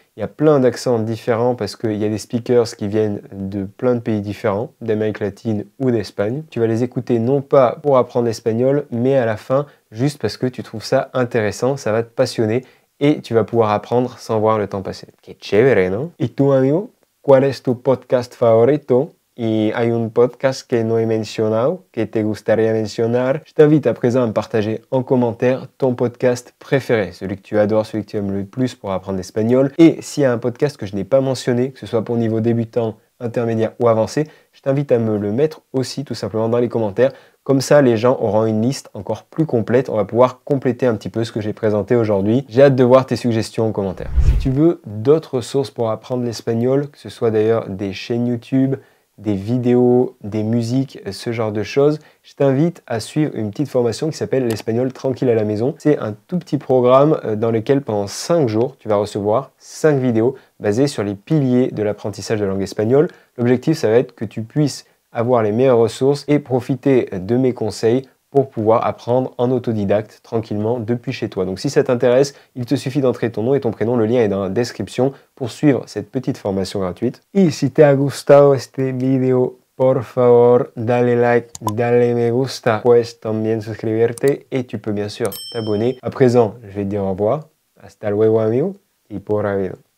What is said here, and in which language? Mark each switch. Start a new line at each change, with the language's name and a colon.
French: Il y a plein d'accents différents parce qu'il y a des speakers qui viennent de plein de pays différents, d'Amérique latine ou d'Espagne. Tu vas les écouter non pas pour apprendre l'espagnol, mais à la fin, juste parce que tu trouves ça intéressant, ça va te passionner et tu vas pouvoir apprendre sans voir le temps passer.
Spanish: Que chévere, ¿no? ¿Y tú, amigo? ¿Cuál es tu podcast favorito? Y hay un podcast que no he mencionado, que te gustaría mencionar.
French: Je t'invite à présent à me partager en commentaire ton podcast préféré, celui que tu adores, celui que tu aimes le plus pour apprendre l'espagnol. Et s'il y a un podcast que je n'ai pas mentionné, que ce soit pour niveau débutant, intermédiaire ou avancé, je t'invite à me le mettre aussi tout simplement dans les commentaires. Comme ça, les gens auront une liste encore plus complète. On va pouvoir compléter un petit peu ce que j'ai présenté aujourd'hui. J'ai hâte de voir tes suggestions en commentaire. Si tu veux d'autres sources pour apprendre l'espagnol, que ce soit d'ailleurs des chaînes YouTube, des vidéos, des musiques, ce genre de choses, je t'invite à suivre une petite formation qui s'appelle l'espagnol tranquille à la maison. C'est un tout petit programme dans lequel pendant 5 jours, tu vas recevoir 5 vidéos basées sur les piliers de l'apprentissage de la langue espagnole. L'objectif, ça va être que tu puisses avoir les meilleures ressources et profiter de mes conseils pour pouvoir apprendre en autodidacte tranquillement depuis chez toi. Donc si ça t'intéresse, il te suffit d'entrer ton nom et ton prénom, le lien est dans la description pour suivre cette petite formation gratuite.
Spanish: Y si te ha gustado este video, por favor, dale like, dale me gusta, puedes también suscribirte
French: et tu peux bien sûr t'abonner. À présent, je vais te dire au revoir.
Spanish: Hasta luego amigo y por habido.